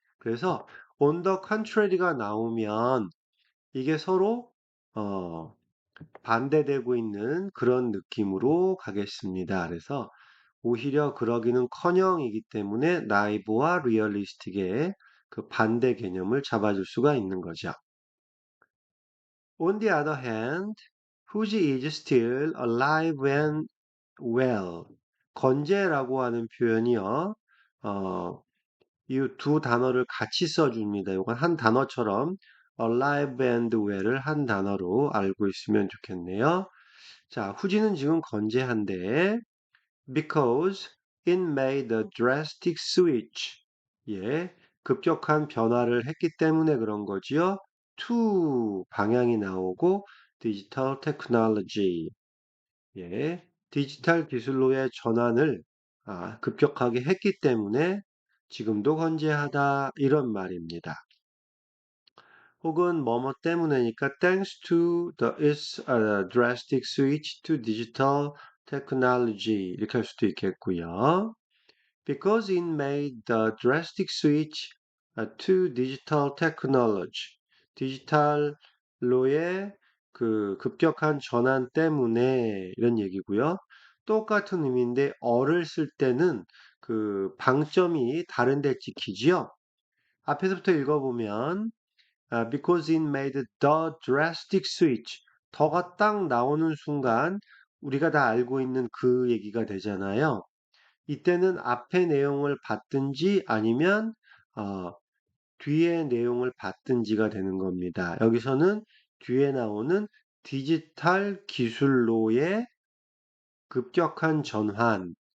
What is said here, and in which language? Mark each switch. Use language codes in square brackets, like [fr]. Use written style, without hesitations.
[ko] 그래서 [en] on the contrary [ko] 가 나오면 이게 서로 어, 반대되고 있는 그런 느낌으로 가겠습니다. 그래서 오히려 그러기는커녕이기 때문에 나이브와 리얼리스틱의 그 반대 개념을 잡아줄 수가 있는 거죠. [en] On the other hand, Fuji is still alive and well. [ko] 건재라고 하는 표현이요. 이 두 단어를 같이 써줍니다. 이건 한 단어처럼 [en] alive and well [ko] 을 한 단어로 알고 있으면 좋겠네요. 자, 후지는 지금 건재한데 [en] because it made a drastic switch. [ko] 예, 급격한 변화를 했기 때문에 그런 거지요. to 방향이 나오고 디지털 테크놀로지. 예, 디지털 기술로의 전환을 급격하게 했기 때문에 지금도 건재하다 이런 말입니다. 혹은 뭐뭐 때문에니까 [en] thanks to its drastic switch to digital technology [ko] 이렇게 할 수도 있겠고요. [en] Because it made the drastic switch to digital technology. [ko] 디지털로의 그 급격한 전환 때문에 이런 얘기고요. 똑같은 의미인데 어를 쓸 때는 그 방점이 다른 데 찍히지요. 앞에서부터 읽어보면 [en] because it made the drastic switch. [ko] 더가 딱 나오는 순간 우리가 다 알고 있는 그 얘기가 되잖아요. 이때는 앞의 내용을 받든지 아니면 어, 뒤의 내용을 받든지가 되는 겁니다. 여기서는 뒤에 나오는 디지털 기술로의 급격한 전환.